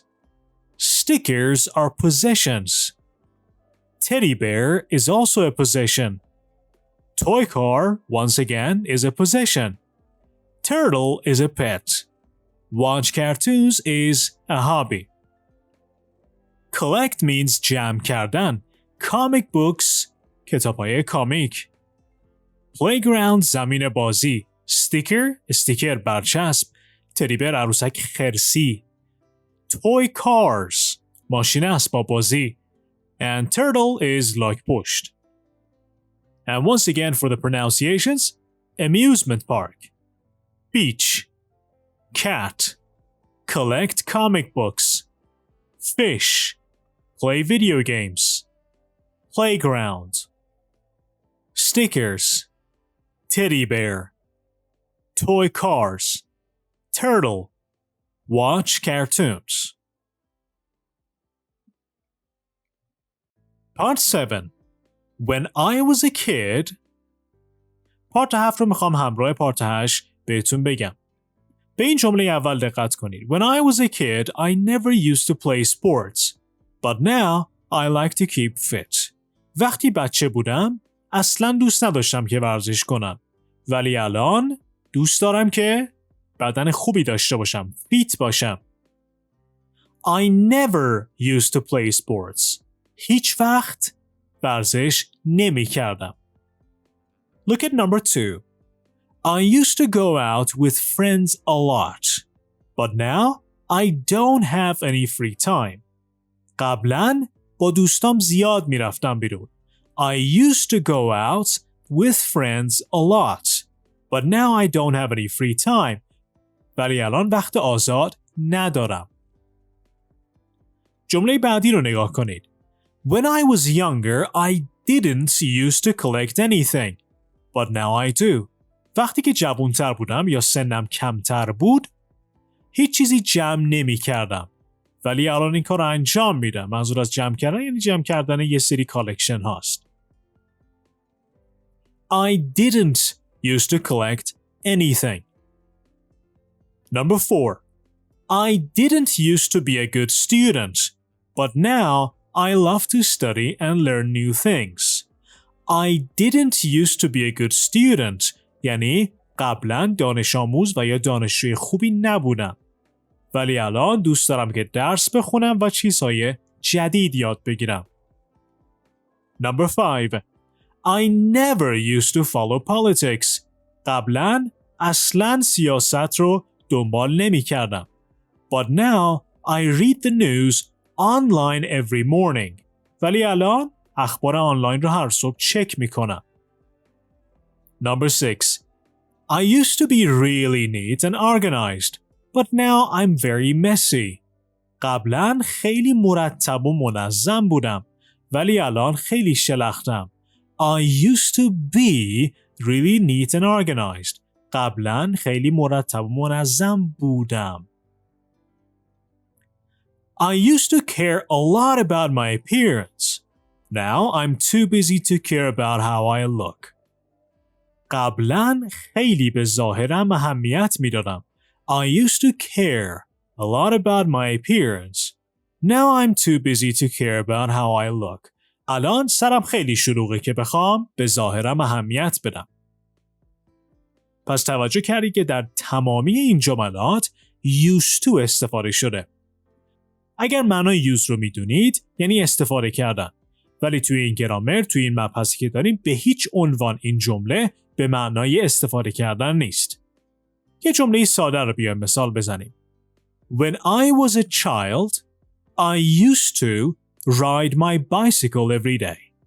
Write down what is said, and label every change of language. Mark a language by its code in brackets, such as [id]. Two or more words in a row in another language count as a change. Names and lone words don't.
[en] Stickers are possessions. Teddy bear is also a possession. Toy car, once again, is a possession. Turtle is a pet. Watch cartoons is a hobby. Collect means [fa] جمع کردن. [en] Comic books, [fa] کتاب‌های کامیک. Playground زمین بازی. استیکر برچسب. [en] teddy bear [fa] عروسک خرسی. [en] Toy cars, [fa] ماشین اسباب بازی. [en] And turtle is like pushed. And once again for the pronunciations, amusement park, beach, cat, collect comic books, fish, play video games, playground, stickers, teddy bear, toy cars, turtle, watch cartoons. Part 7. When I was a kid. [fa] پارت 7 رو میخوام همراه پارت 8 بهتون بگم. به این جمله اول دقت کنید. [en] When I was a kid, I never used to play sports. But now, I like to keep fit. [fa] وقتی بچه بودم، اصلا دوست نداشتم که ورزش کنم. ولی الان دوست دارم که بدن خوبی داشته باشم. فیت باشم. [en] I never used to play sports. [fa] هیچ وقت ورزش نمی کردم. [en] Look at number 2. I used to go out with friends a lot. But now I don't have any free time. [fa] قبلاً با دوستام زیاد می رفتم بیرون. [en] I used to go out with friends a lot. But now I don't have any free time. [fa] ولی الان وقت آزاد ندارم. جمله بعدی رو نگاه کنید. [en] When I was younger, I didn't used to collect anything. But now I do. [fa] وقتی که جوانتر بودم یا سنم کمتر بود، هیچ چیزی جمع نمی کردم. ولی الان این کار رو انجام میدم. منظور از جمع کردن یعنی جمع کردن یه سری کالکشن هاست. [en] I didn't used to collect anything. Number 4. I didn't used to be a good student. But now I love to study and learn new things. I didn't used to be a good student. [fa] یعنی قبلا دانش آموز و یا دانشجوی خوبی نبودم. ولی الان دوست دارم که درس بخونم و چیزهای جدید یاد بگیرم. [en] Number 5. I never used to follow politics. [fa] قبلا اصلا سیاست رو دنبال نمی کردم. [en] But now I read the news online every morning. [fa] ولی الان اخبار آنلاین رو هر صبح چک میکنم. [en] Number 6. I used to be really neat and organized, but now I'm very messy. [fa] قبلا خیلی مرتب و منظم بودم، ولی الان خیلی شلختم. [en] I used to be really neat and organized. [fa] قبلا خیلی مرتب و منظم بودم. [en] I used to care a lot about my appearance. Now I'm too busy to care about how I look. [fa] قبلا خیلی به ظاهرم اهمیت میدادم. [en] I used to care a lot about my appearance. Now I'm too busy to care about how I look. [fa] الان سرم خیلی شلوغه که بخوام به ظاهرم اهمیت بدم. پس توجه کردید که در تمامی این جملات [en] used to [fa] استفاده شده. اگر معنای use رو میدونید یعنی استفاده کردن. ولی توی این گرامر، توی این مبحثی که داریم، به هیچ عنوان این جمله به معنای استفاده کردن نیست. یه جمله ساده رو بیایم مثال بزنیم. [en] When I was a child, I used to ride my bicycle every day.